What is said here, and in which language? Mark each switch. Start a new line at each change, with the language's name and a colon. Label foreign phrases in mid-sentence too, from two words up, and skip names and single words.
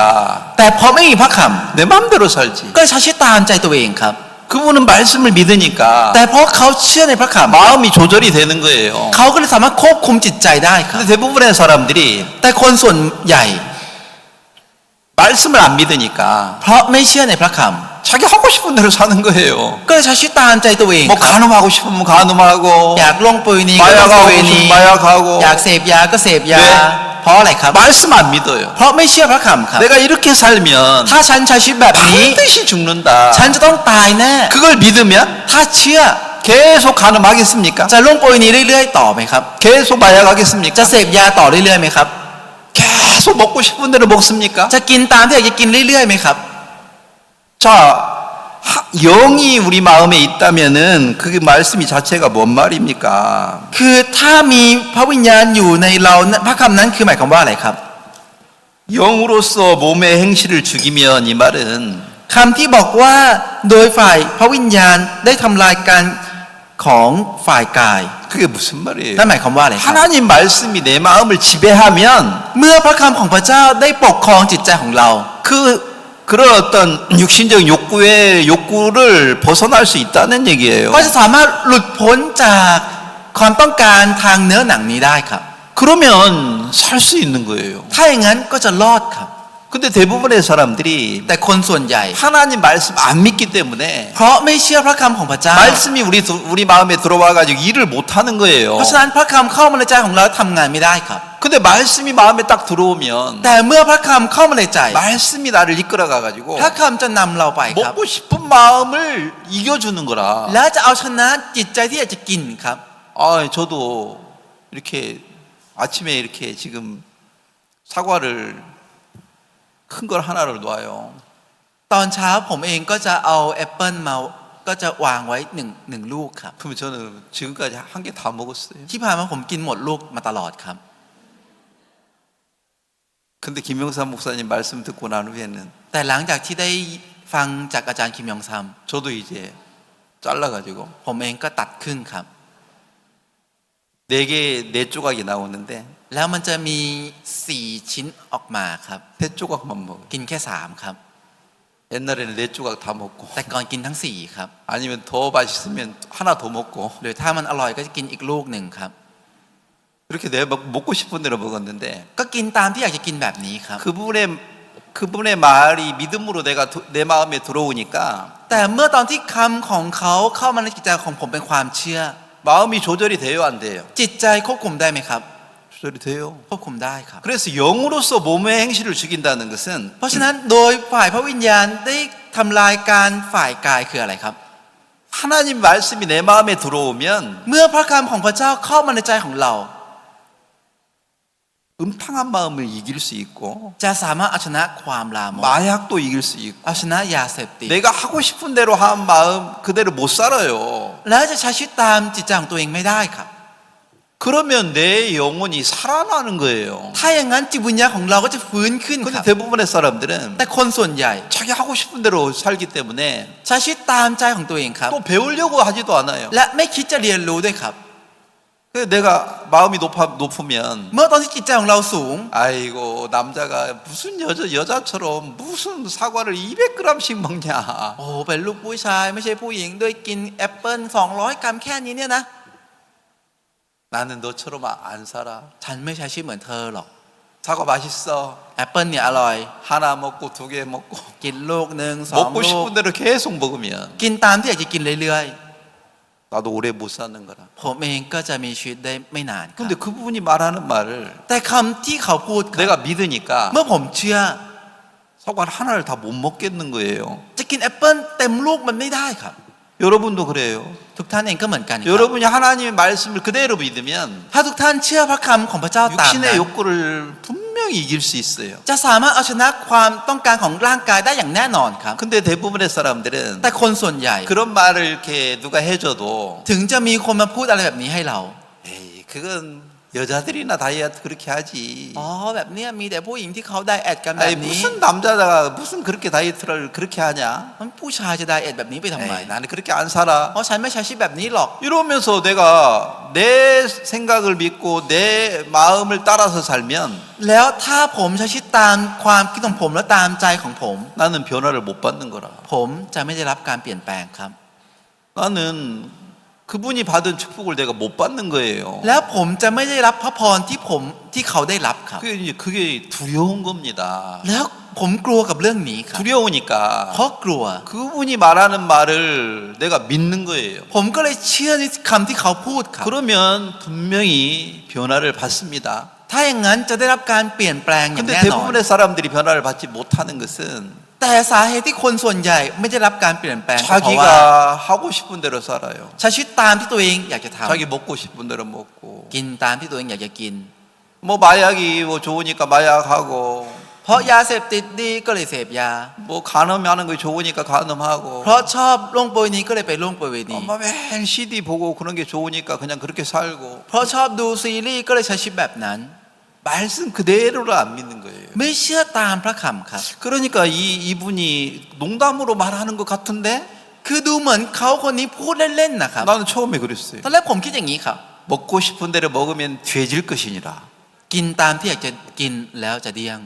Thai: แต่พอไม่มีพระค
Korean: 내 마음대로 살지.
Thai: ำก็ใช้ชีวิตตามใจตัวเองครับ
Korean: 그분은 말씀을 믿으니까
Thai: แต่เพราะเขาเชื่อในพระคำ
Korean: 마음이 조절이 되는 거예요.
Thai: เขาก็เลยสามารถควบคุมจิตใจได้ครับ
Korean: 근데 대부분의 사람들이
Thai: แต่คนส่วนใหญ่
Korean: 말씀을 안 믿으니까
Thai: เพราะไม่เชื่อในพระค
Korean: 자기 하고 싶은 대로 사는 거예요.
Thai: ำก็เลยใช้ชีวิตตามใจตัวเอง
Korean: 뭐
Thai: ครับ
Korean: 간음하고 싶으면 간음하고
Thai: อยากลงปุยนีก็ลง
Korean: 마약하고
Thai: ปุยนี
Korean: 싶으면 마약하고
Thai: อยากเสพยาก็เสพยา
Korean: 네
Thai: เพเพราะอะไรครับ
Korean: 말씀 안 믿어요.
Thai: เพราะไม่เชื่อพระคำครับ
Korean: 내가 이렇게 살면
Thai: ถ้าฉันใช้ชีวิตแบบนี้
Korean: 반드시 죽는다.
Thai: ฉันจะต้องตายแน่
Korean: 그걸 믿으면
Thai: ถ้าเชื่อ
Korean: 계속 가늠하겠습니까?
Thai: จะล่วงโปรยนี้เรื่อยๆต่อไหมครับ
Korean: 계속 마약하겠습니까?
Thai: จะเสพยาต่อเรื่อยๆไหมครับ
Korean: 계속 먹고 싶은 대로 먹습니까?
Thai: จะกินตามที่อยากจะกินเรื่อยๆไหมครับ
Korean: 자, 영이 우리 마음에 있다면은 그게 말씀이 자체가 뭔 말입니까?
Thai: คือถ้ามีพระวิญญาณอยู่ในเราพระคำนั้นคือหมายความว่าอะไรครับ
Korean: 영으로서 몸의 행실을 죽이면 이 말은
Thai: คำที่บอกว่าโดยฝ่ายพระวิญญาณได้ทำลายการของฝ่ายกาย
Korean: 그게 무슨 말이에요?
Thai: นั่นหมายความว่าอะไรครับ
Korean: 하나님 말씀이 내 마음을 지배하면
Thai: เมื่อพระคำของพระเจ้าได้ปกครองจิตใจของเรา
Korean: 그런 어떤 육신적 욕구를 벗어날 수 있다는 얘기예요.
Thai: ก็จะสามารถหลุดพ้นจากความต้องการทางเนื้อหนังนี้ได้ครับ
Korean: 그러면 살 수 있는 거예요.
Thai: ถ้าอย่างนั้นก็จะรอดครับ
Korean: 근데 대부분의 사람들이
Thai: แต่คนส่วนใหญ่
Korean: 하나님 말씀 안 믿기 때문에
Thai: เพราะไม่เชื่อพระคำของพระเจ้า
Korean: 말씀이 우리 마음에 들어와 가지고 일을 못 하는 거예요.
Thai: เพราะฉะนั้นพระคำเข้ามาในใจของเราทำงานไม่ได้ครับ
Korean: 근데 말씀이 마음에 딱 들어오면
Thai: แต่เมื่อพระคำเข้ามาในใจ
Korean: 말씀이 나를 이끌어가 가지고
Thai: พระคำจะนำเราไปครับ
Korean: 먹고 싶은 마음을 이겨주는 거라.
Thai: และจะเอาชนะจิตใจที่อยากจะกินครับ
Korean: 아, 저도 이렇게 아침에 이렇게 지금 사과를 큰 걸 하나를 놔요.
Thai: ตอนเช้าผมเองก็จะเอาแอปเปิลมาก็จะวางไว้หนึ่งลูกครับ
Korean: 그러면 저는 지금까지 한 개 다 먹었어요.
Thai: ที่ผ่านมาผมกินหมดลูกมาตลอดครับ
Korean: 근데 김영삼 목사님 말씀 듣고 난 후에는
Thai: แต่หลังจากที่ได้ฟังจากอาจารย์คิมยองซัม
Korean: 저도 이제 잘라가지고
Thai: ผมเองก็ตัดครึ่งครับ
Korean: 네 조각이 나오는데
Thai: แล้วมันจะมี4ชิ้นออกมาครับ
Korean: 세 조각만 먹어요.
Thai: กินแค่3ครับ
Korean: 옛날에는 네 조각 다 먹고
Thai: แต่ก่อนกินทั้ง4ครับ
Korean: 아니면 더 맛있으면 하나 더 먹고
Thai: หรือถ้ามันอร่อยก็จะกินอีกลูกหนึ่งครับ
Korean: 이렇게 내가 먹고 싶은 대로 먹었는데
Thai: ก็กินตามที่อยากจะกินแบบนี้ครับ
Korean: 그분의 말이 믿음으로 내 마음에 들어오니까
Thai: แต่เมื่อตอนที่คำของเขาเข้ามาในจิตใจของผมเป็นความเชื่อ
Korean: 마음이 조절이 돼요, 안 돼요?
Thai: จิตใจควบคุมได้ไหมครับ
Korean: 조절이 돼요.
Thai: ควบคุมได้ครับ
Korean: 그래서 영으로서 몸의 행실을 죽인다는 것은
Thai: เพราะฉะนั้นโดยฝ่ายพระวิญญาณได้ทำลายการฝ่ายกายคืออะไรครับ
Korean: 하나님 말씀이 내 마음에 들어오면
Thai: เมื่อพระคำของพระเจ้าเข้ามาในใจของเรา
Korean: 음탕한 마음을 이길 수 있고
Thai: จะสามารถเอาชนะความลามก
Korean: 마약도 이길 수 있고
Thai: เอาชนะยาเสพติด
Korean: 내가 하고 싶은 대로 한 마음 그대로 못 살아요.
Thai: แล้วจะใช้ชีวิตตามจิตใจของตัวเองไม่ได้ครับ
Korean: 그러면 내 영혼이 살아나는 거예요.
Thai: ถ้าอย่างนั้นจิตวิญญาณของเราก็จะฟื้นขึ้นค
Korean: 근데
Thai: รับ
Korean: 대부분의 사람들은
Thai: แต่คนส่วนใหญ่
Korean: 자기 하고 싶은 대로 살기 때문에
Thai: ใช้ชีวิตตามใจของตัวเองครับ
Korean: 또 배우려고 하지도 않아요.
Thai: และไม่คิดจะเรียนรู้ด้วยครับ
Korean: 그래서 내가 마음이 높으면
Thai: เมื่อตอนที่จิตใจของเราสูง
Korean: 아이고 남자가 무슨 여자처럼 무슨 사과를 200g씩 먹냐.
Thai: โอ้โหเป็นลูกผู้ชายไม่ใช่ผู้หญิงด้วยกินแอปเปิล200 กรัมแค่นี้เนี่ยนะ
Korean: 나는 너처럼 안 살아.
Thai: ฉันไม่ใช้ชีวิตเหมือนเธอหรอก
Korean: 사과 맛있어.
Thai: แอปเปิลเนี่ยอร่อย
Korean: 하나 먹고 2개 먹고
Thai: กินลูกหนึ่ง2
Korean: 먹고
Thai: ลูก
Korean: 싶은 대로 계속 먹으면
Thai: กินตามที่อยากจะกินเรื่อย
Korean: 나도 오래 못 사는 거라.
Thai: ๆผมเองก็จะมีชีวิตได้ไม่นานครับ
Korean: 근데 그분이 말하는 말을
Thai: แต่คำที่เขาพูดครับ
Korean: 내가 믿으니까
Thai: เมื่อผมเชื่อ
Korean: 사과를 하나를 다 못 먹겠는 거예요.
Thai: จะกินแอปเปิลเต็มลูกมันไม่ได้ครับ
Korean: 여러분도 그래요.
Thai: ทุกท่านเองก็เหมือนกันครับ
Korean: 여러분이 하나님의 말씀을 그대로 믿으면
Thai: ถ้าทุกท่านเชื่อพระคำของพระเจ้าตามนั้น
Korean: 육신의 욕구를 분명히 이길 수 있어요.
Thai: จะสามารถเอาชนะความต้องการของร่างกายได้อย่างแน่นอนครับ
Korean: 근데 대부분의 사람들은
Thai: แต่คนส่วนใหญ่
Korean: 그런 말을 이렇게 누가 해줘도
Thai: ถึงจะมีคนมาพูดอะไรแบบนี้ให้เรา
Korean: 에이 그건 여자들이나 다이어트 그렇게 하지.
Thai: อ๋อแบบเนี้ยมีแต่ผู้หญิงที่เขาไดเอทกันแบ
Korean: 아니
Thai: บนี้
Korean: 무슨 남자가 무슨 그렇게 다이어트를 그렇게 하냐?
Thai: มันผู้ชายจะไดเอทแบบนี้ไปทำไม
Korean: 에이, 나는 그렇게 안 살아.
Thai: เพราะฉันไม่ใช้ชีวิตแบบนี้หรอก
Korean: 이러면서 내가 내 생각을 믿고 내 마음을 따라서 살면
Thai: แล้วถ้าผมใช้ชีวิตตามความคิดของผมและตามใจของผม
Korean: 나는 변화를 못 받는 거라.
Thai: ผมจะไม่ได้รับการเปลี่ยนแปลงครับ
Korean: 나는 그분이 받은 축복을 내가 못 받는 거예요.
Thai: แล้วผมจะไม่ได้รับพระพรที่เขาได้รับครับ
Korean: 그게 두려운 겁니다.
Thai: แล้วผมกลัวกับเรื่องนี้ครับ
Korean: 두려우니까
Thai: เพราะกลัว
Korean: 그분이 말하는 말을 내가 믿는 거예요.
Thai: ผมก็เลยเชื่อในคำที่เขาพูดครับ
Korean: 그러면 분명히 변화를 받습니다.
Thai: ถ้าอย่างนั้นจะได้รับการเปลี่ยนแปลงอย่าง
Korean: 근데
Thai: แน่นอน
Korean: 대부분의 사람들이 변화를 받지 못하는 것은
Thai: แต่สาเหตุที่คนส่วนใหญ่ไม่ได้รับการเปลี่ยนแปลงก็เพราะว่า
Korean: 자기가 하고 싶은 대로 살아요.
Thai: ใช้ชีวิตตามที่ตัวเองอยากจะท
Korean: 자기 먹고 싶은 대로 먹고
Thai: ำกินตามที่ตัวเองอยากจะกิน
Korean: 뭐 마약이 뭐 좋으니까 마약하고
Thai: เพราะยาเสพติดดีก็เลยเสพยา
Korean: 뭐 간음하는 거 좋으니까 간음하고
Thai: เพราะชอบล่วงประเวณีก็เลยไปล่วงประเวณี
Korean: 뭐 매일 CD 보고 그런 게 좋으니까 그냥 그렇게 살고
Thai: เพราะชอบดูซีรีส์ก็เลยใช้ชีวิตแบบนั้น
Korean: 말씀 그대로를 안 믿는 거예요.
Thai: ไม่เชื่อตามพระคำครับ
Korean: 그러니까 이분이 농담으로 말하는 것 같은데
Thai: คือดูเหมือนเขาคนนี้พูดเล่นๆนะครับ
Korean: 나는 처음에 그랬어요.
Thai: ตอนแรกผมคิดอย่างนี้ครับ
Korean: 먹고 싶은 대로 먹으면 돼질 것이니라.
Thai: กินตามที่อยากจะกินแล้วจะเดี้ยง